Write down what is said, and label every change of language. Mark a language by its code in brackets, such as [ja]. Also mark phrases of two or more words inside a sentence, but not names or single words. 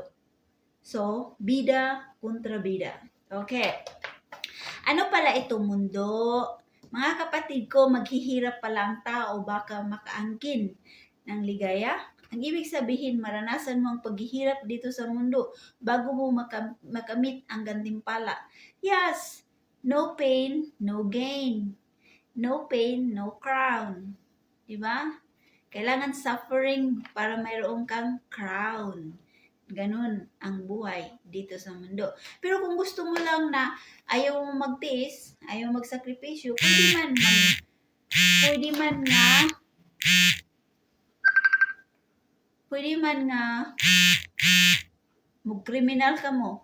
[tl] So, bida kontra bida. Okay. Ano pala itong mundo? Mga kapatid ko, maghihirap pala ang tao baka makaangkin ng ligaya. Ang ibig sabihin, maranasan mo ang paghihirap dito sa mundo bago mo makamit ang gantimpala. [en] Yes, no pain, no gain. No pain, no crown. [tl] Diba? Kailangan suffering para mayroon kang crown. Ganun ang buhay dito sa mundo. Pero kung gusto mo lang na ayaw mo magtiis, ayaw magsakripisyo, pwede man nga mag-criminal ka mo.